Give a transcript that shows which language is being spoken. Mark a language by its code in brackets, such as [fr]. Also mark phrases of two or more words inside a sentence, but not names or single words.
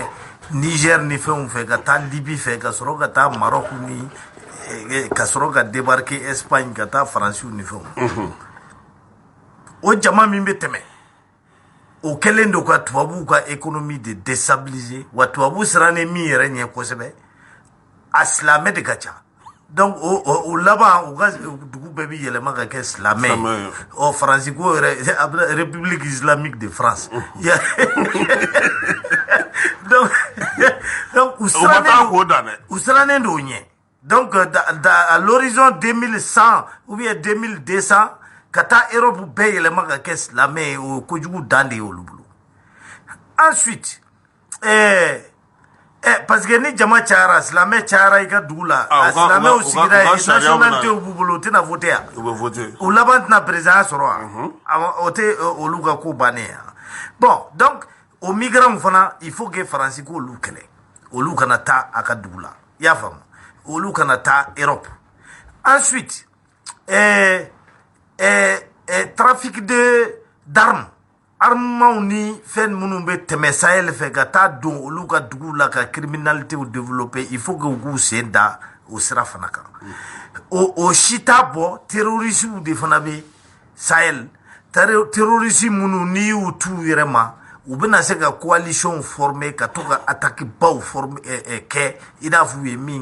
[bm] Niger ni fɛnw fɛ ka taa Libye fɛ ka sɔrɔ ka taa Maroc ni ka sɔrɔ ka débarquer Espagne ka taa Faransiw ni fɛnw o jama min bɛ tɛmɛ o kɛlen don ka tubabuw ka économie de déstabiliser wa tubabu sirannen min yɛrɛ ɲɛ kosɛbɛ a silamɛ de ka ca donc o laban u ka dugu bɛɛ bɛ yɛlɛma ka kɛ silamɛ ye ɔ Faransi ko yɛrɛ [fr] République islamique de France [bm] donc u sirannen don o ɲɛ [fr] donc à l'horizon 2100 ou bien 2200 [bm] ka taa Europe bɛɛ yɛlɛma ka kɛ silamɛ ye o kojugu dan de ye olu bolo ensuite [fr] parce que [bm] ni jama cayara silamɛ cayara i ka dugu la a silamɛw sigira yen nationalité b'u bolo u tɛna voter yan u laban tɛna président sɔrɔ yan o tɛ olu ka ko bannen yan bon donc o migrants fana [fr] il faut que [bm] Faransi k'olu kɛlɛ olu kana taa a ka dugu la i y'a faamu olu kana taa Europe [fr] ensuite trafic d'armes armements [bm] ni fɛn minnu bɛ tɛmɛ Sahel fɛ ka taa don olu ka dugu la ka [fr] criminalité développer il faut que [bm] u k'u sen da o sira fana kan o si t'a bɔ terroristes de fana bɛ Sahel terroristes minnu n'i y'u t'u yɛrɛ ma u bɛna se ka [fr] coalition former [bm] ka to ka attaque baw kɛ i n'a fɔ u ye min